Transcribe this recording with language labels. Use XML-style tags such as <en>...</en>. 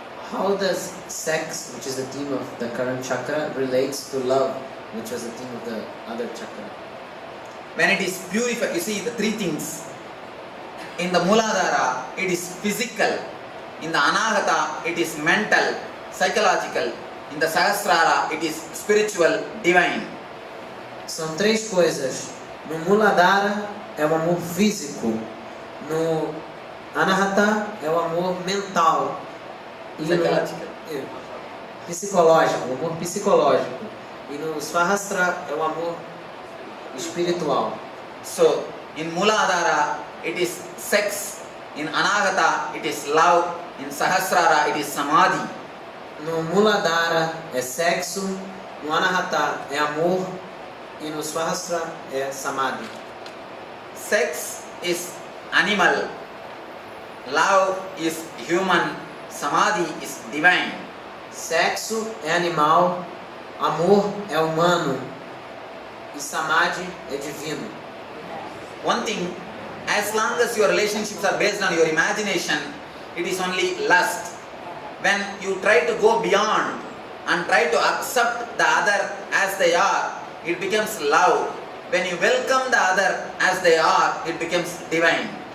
<en>How does sex, which is the theme of the current chakra, relates to love, which was the theme of the other chakra? When it is purified, you see the three things. In the Muladhara, it is physical. In the Anahata, it is mental, psychological. In the Sahasrara, it is spiritual, divine.</en> <pt>São três coisas. No Muladhara é o amor físico. No Anahata é o amor mental. E</pt> <en>Psychological.</en> <pt>Psicológico, o amor psicológico. E no Sahasrara é o amor espiritual.</pt> <en>So, in Muladhara, it is sex. In Anahata, it is love. In Sahasrara, it is samadhi.</en> <pt>No Muladhara é sexo, no Anahata é amor e no Sahasrara é samadhi.</pt> <en>Sex is animal. Love is human. Samadhi is divine.</en> <pt>Sexo é animal, amor é humano e samadhi é divino.</pt> <en>One thing, as long as your relationships are based on your imagination, it is only lust. When you try to go beyond and try to accept the other as they are, it becomes love. When you welcome the other as they are, it becomes divine.</en>